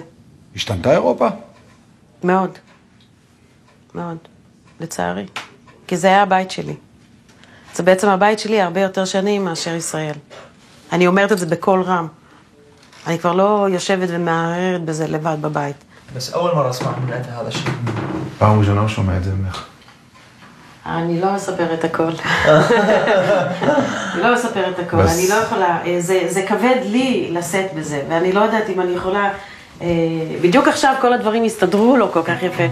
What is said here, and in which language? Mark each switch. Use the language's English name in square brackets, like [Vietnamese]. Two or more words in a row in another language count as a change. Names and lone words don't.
[Hebrew] השתנתה אירופה? מאוד. מאוד. לצערי. כי זה היה הבית שלי. זה בעצם הבית שלי הרבה יותר שנים מאשר ישראל. אני אומרת את זה בכל רם. אני כבר לא יושבת ומערערת בזה לבד בבית. [Arabic] بس أول مرة أسمع من أنت هذا الشيء. [Hebrew] פעם ראשונה לא שומע את זה ממך. אני לא אספר את הכל. אני לא אספר את הכל. אני לא יכולה, זה כבד לי לשאת בזה, ואני לא יודעת אם אני יכולה... בדיוק עכשיו כל הדברים הסתדרו לו כל כך יפה.